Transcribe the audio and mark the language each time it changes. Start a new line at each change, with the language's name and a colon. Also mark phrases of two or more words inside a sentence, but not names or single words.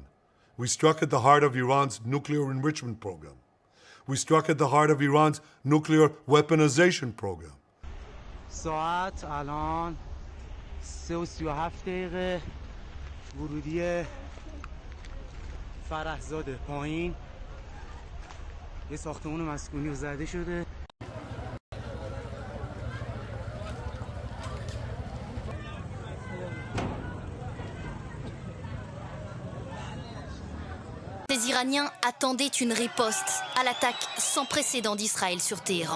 English: We struck at the heart of Iran's nuclear enrichment program. We struck at the heart of Iran's nuclear weaponization program.
Persian: ساعت الان 3:37 دقیقه ورودی فرحزاده پایین یه ساختمان مسکونی زده شده.
French: Les Iraniens attendaient une riposte à l'attaque sans précédent d'Israël sur Téhéran.